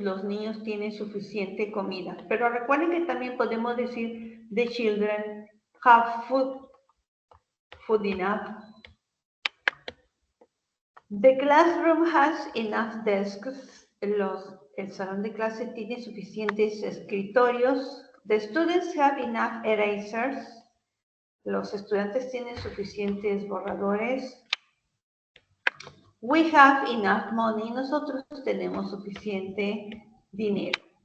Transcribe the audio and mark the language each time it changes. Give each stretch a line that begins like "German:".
Spanish: Los niños tienen suficiente comida. Pero recuerden que también podemos decir
English: the children have food enough. The classroom has enough desks.
Spanish: El salón de clase tiene suficientes escritorios.
English: The students have enough erasers.
Spanish: Los estudiantes tienen suficientes borradores.
English: We have enough money.
Spanish: Nosotros tenemos suficiente dinero.